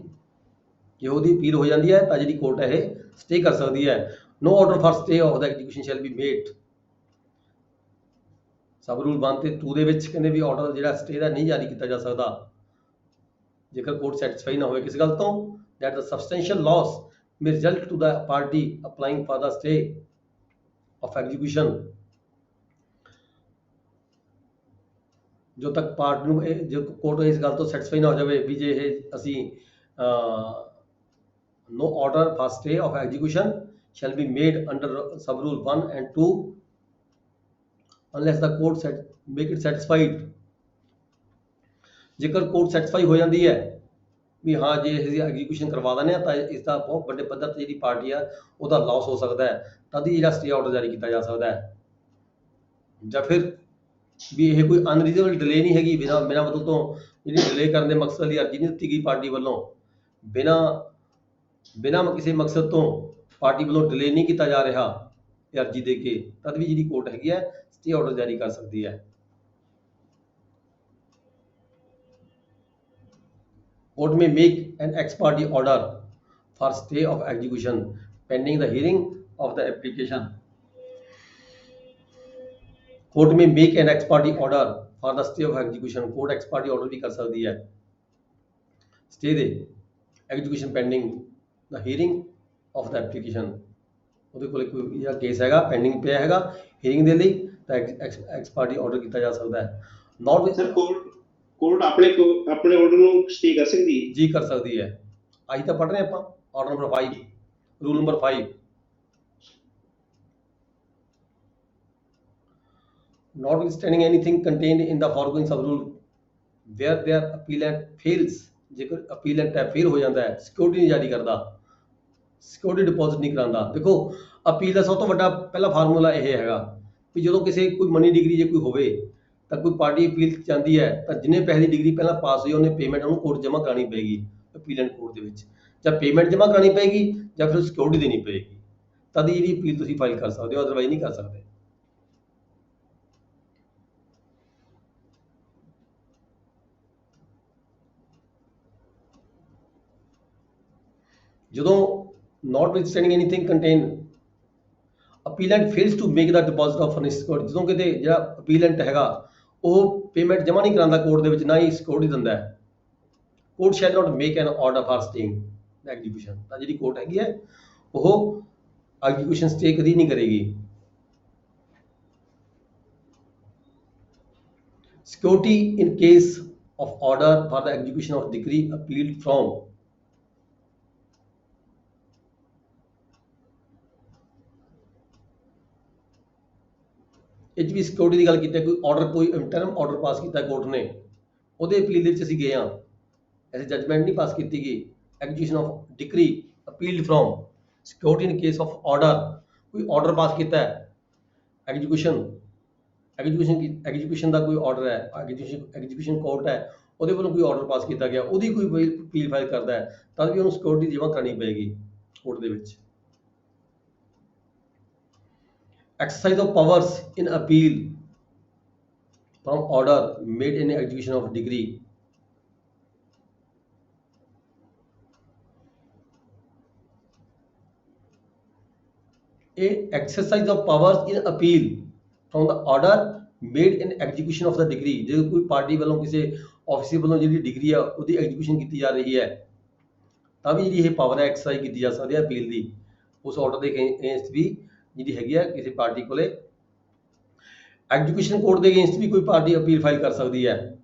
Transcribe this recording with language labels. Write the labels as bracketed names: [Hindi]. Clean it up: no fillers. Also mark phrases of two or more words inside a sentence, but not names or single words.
[Punjabi] ਜੇ ਉਹਦੀ ਅਪੀਲ ਹੋ ਜਾਂਦੀ ਹੈ ਤਾਂ ਜਿਹੜੀ ਕੋਰਟ ਹੈ ਇਹ ਸਟੇ ਕਰ ਸਕਦੀ ਹੈ। [English] No order for stay of the execution shall be made. sub rule [Punjabi] 1 ਤੇ 2 ਦੇ ਵਿੱਚ ਕਹਿੰਦੇ ਵੀ ਆਰਡਰ ਜਿਹੜਾ ਸਟੇ ਦਾ ਨਹੀਂ ਜਾਰੀ ਕੀਤਾ ਜਾ ਸਕਦਾ ਜੇਕਰ ਕੋਰਟ ਸੈਟੀਸਫਾਈ ਨਾ ਹੋਵੇ ਕਿਸੇ ਗੱਲ ਤੋਂ, [English] that the substantial loss may result to the party applying for the stay of execution। [Punjabi] ਜੋ ਤੱਕ ਪਾਰਟੀ ਨੂੰ ਜੇ ਕੋਰਟ ਇਸ ਗੱਲ ਤੋਂ ਸੈਟੀਸਫਾਈ ਨਾ ਹੋ ਜਾਵੇ ਵੀ ਜੇ ਇਹ ਅਸੀਂ [English] no order for stay of execution shall be made under sub rule 1 and 2 unless the court make it satisfied। [Punjabi] ਜੇਕਰ ਕੋਰਟ ਸੈਟੀਸਫਾਈ ਹੋ ਜਾਂਦੀ ਹੈ ਵੀ ਹਾਂ ਜੇ ਅਸੀਂ ਐਗਜ਼ੀਕਿਊਸ਼ਨ ਕਰਵਾ ਦਿੰਦੇ ਹਾਂ ਤਾਂ ਇਸ ਦਾ ਬਹੁਤ ਵੱਡੇ ਪੱਧਰ ਤੇ ਜਿਹੜੀ ਪਾਰਟੀ ਆ ਉਹਦਾ ਲਾਸ ਹੋ ਸਕਦਾ ਹੈ, ਤਦ ਹੀ ਜਿਹੜਾ [English] stay order [Punjabi] ਜਾਰੀ ਕੀਤਾ ਜਾ ਸਕਦਾ ਹੈ। ਜਾਂ ਫਿਰ ਵੀ ਇਹ ਕੋਈ [English] unreasonable delay [Punjabi] ਨਹੀਂ ਹੈਗੀ, ਬਿਨਾਂ ਮਤਲਬ ਤੋਂ ਜਿਹੜੀ ਡਿਲੇ ਕਰਨ ਦੇ ਮਕਸਦ ਲਈ ਅਰਜ਼ੀ ਨਹੀਂ ਦਿੱਤੀ ਗਈ ਪਾਰਟੀ ਵੱਲੋਂ, ਬਿਨਾਂ ਕਿਸੇ ਮਕਸਦ ਤੋਂ ਪਾਰਟੀ ਵੱਲੋਂ ਡਿਲੇ ਨਹੀਂ ਕੀਤਾ ਜਾ ਰਿਹਾ ਇਹ ਅਰਜ਼ੀ ਦੇ ਕੇ, ਤਦ ਵੀ ਜਿਹੜੀ ਕੋਰਟ ਹੈਗੀ ਹੈ [English] stay order [Punjabi] ਜਾਰੀ ਕਰ ਸਕਦੀ ਹੈ। [English] Court may make an ex parte order for stay of execution pending the hearing of the application। Court may make an ex parte order for the stay of execution। Court ex parte order [Hindi] भी कर सकती है [English] stay दे execution pending the hearing of the application। [Punjabi] ਉਹਦੇ ਕੋਲ ਕੋਈ ਜਿਹੜਾ ਕੇਸ ਹੈਗਾ ਪੈਂਡਿੰਗ ਪਿਆ ਹੈਗਾ ਹੀਅਰਿੰਗ ਦੇ ਲਈ ਤਾਂ [English] ex parte order [Punjabi] ਕੀਤਾ ਜਾ ਸਕਦਾ ਹੈ। ਨਾਟ ਸਰ ਕੋਰਟ ਆਪਣੇ ਆਰਡਰ ਨੂੰ ਸਟੇ ਕਰ ਸਕਦੀ ਹੈ? ਜੀ ਕਰ ਸਕਦੀ ਹੈ। ਆਹੀ ਤਾਂ ਪੜ੍ਹ ਰਹੇ ਆਪਾਂ [English] order number 5 rule number 5. notwithstanding anything contained in the foregoing sub rule where their appellant fails। [Punjabi] ਜੇਕਰ appellant ਹੈ ਫੇਲ ਹੋ ਜਾਂਦਾ ਹੈ, ਸਿਕਿਉਰਿਟੀ ਨਹੀਂ ਜਾਰੀ ਕਰਦਾ, [English] security deposit [Punjabi] ਨਹੀਂ ਕਰਾਉਂਦਾ। ਦੇਖੋ ਅਪੀਲ ਦਾ ਸਭ ਤੋਂ ਵੱਡਾ ਪਹਿਲਾ ਫਾਰਮੂਲਾ ਇਹ ਹੈਗਾ ਵੀ ਜਦੋਂ ਕਿਸੇ ਕੋਈ [English] money decree [Punjabi] ਜੇ ਕੋਈ ਹੋਵੇ ਤਾਂ ਕੋਈ ਪਾਰਟੀ ਅਪੀਲ ਜਾਂਦੀ ਹੈ ਤਾਂ ਜਿੰਨੇ ਪੈਸੇ ਦੀ ਡਿਗਰੀ ਪਹਿਲਾਂ ਪਾਸ ਹੋਈ ਉਹਨੇ ਪੇਮੈਂਟ ਉਹਨੂੰ ਕੋਰਟ ਜਮ੍ਹਾਂ ਕਰਾਉਣੀ ਪਏਗੀ [English] appellate court [Punjabi] ਦੇ ਵਿੱਚ, ਜਾਂ ਪੇਮੈਂਟ ਜਮ੍ਹਾਂ ਕਰਾਉਣੀ ਪਏਗੀ ਜਾਂ ਫਿਰ ਸਿਕਿਉਰਿਟੀ ਦੇਣੀ ਪਏਗੀ, ਤਦ ਹੀ ਜਿਹੜੀ ਅਪੀਲ ਤੁਸੀਂ ਫਾਈਲ ਕਰ ਸਕਦੇ ਹੋ, ਅਦਰਵਾਈਜ਼ ਨਹੀਂ ਕਰ ਸਕਦੇ। [English] ਜਦੋਂ notwithstanding anything contained appellant fails to make the deposit of furnished security, [Punjabi] ਜਦੋਂ ਕਿਤੇ ਜਿਹੜਾ appellant ਹੈਗਾ ਉਹ ਪੇਮੈਂਟ ਜਮ੍ਹਾਂ ਨਹੀਂ ਕਰਾਉਂਦਾ ਕੋਰਟ ਦੇ ਵਿੱਚ, ਨਾ ਹੀ ਸਿਕਿਉਰਿਟੀ ਦਿੰਦਾ ਹੈ, [English] court shall not make an order for staying the execution. [Punjabi] ਤਾਂ ਜਿਹੜੀ ਕੋਰਟ ਹੈਗੀ ਹੈ ਉਹ [English] execution stay [Punjabi] ਕਦੀ ਨਹੀਂ ਕਰੇਗੀ। [English] security in case of order for the execution of decree appealed from। [Punjabi] ਇਹ 'ਚ ਵੀ ਸਿਕਿਉਰਿਟੀ ਦੀ ਗੱਲ ਕੀਤੀ, ਕੋਈ ਆਰਡਰ ਕੋਈ [English] interim order [Punjabi] ਪਾਸ ਕੀਤਾ ਕੋਰਟ ਨੇ ਉਹਦੇ ਅਪੀਲ ਦੇ ਵਿੱਚ ਅਸੀਂ ਗਏ ਹਾਂ, ਐਸੀ ਜਜਮੈਂਟ ਨਹੀਂ ਪਾਸ ਕੀਤੀ ਗਈ। [English] Execution of decree appealed from security in case of order, [Punjabi] ਕੋਈ ਆਰਡਰ ਪਾਸ ਕੀਤਾ ਹੈ ਐਗਜ਼ੀਕਿਊਸ਼ਨ ਦਾ ਕੋਈ ਆਰਡਰ ਹੈ, [English] execution court [Punjabi] ਹੈ ਉਹਦੇ ਵੱਲੋਂ ਕੋਈ ਆਰਡਰ ਪਾਸ ਕੀਤਾ ਗਿਆ, ਉਹਦੀ ਕੋਈ ਅਪੀਲ ਫਾਈਲ ਕਰਦਾ ਹੈ ਤਦ ਵੀ ਉਹਨੂੰ ਸਿਕਿਉਰਿਟੀ ਜਮ੍ਹਾਂ ਕਰਨੀ ਪਏਗੀ ਕੋਰਟ ਦੇ ਵਿੱਚ। [English] exercise of powers in appeal from order made in execution of decree। A exercise of powers in appeal from the order made in execution of the decree। [Punjabi] ਜੇ ਕੋਈ ਪਾਰਟੀ ਵੱਲੋਂ ਕਿਸੇ ਆਫਿਸਰ ਵੱਲੋਂ ਜਿਹੜੀ ਡਿਗਰੀ ਆ ਉਹਦੀ ਐਗਜ਼ੀਕਿਊਸ਼ਨ ਕੀਤੀ ਜਾ ਰਹੀ ਹੈ ਤਾਂ ਵੀ ਜਿਹੜੀ ਇਹ ਪਾਵਰ ਹੈ ਐਕਸਰਸਾਈਜ਼ ਕੀਤੀ ਜਾ ਸਕਦੀ ਹੈ ਅਪੀਲ ਦੀ, ਉਸ ਆਰਡਰ ਦੇ ਅਗੇਂਸਟ ਵੀ ਜਿਹੜੀ ਹੈਗੀ ਆ ਕਿਸੇ ਪਾਰਟੀ ਕੋਲੇ [English] execution court [Punjabi] ਦੇ ਅਗੇਂਸਟ ਵੀ ਕੋਈ ਪਾਰਟੀ ਅਪੀਲ ਫਾਈਲ ਕਰ ਸਕਦੀ ਹੈ।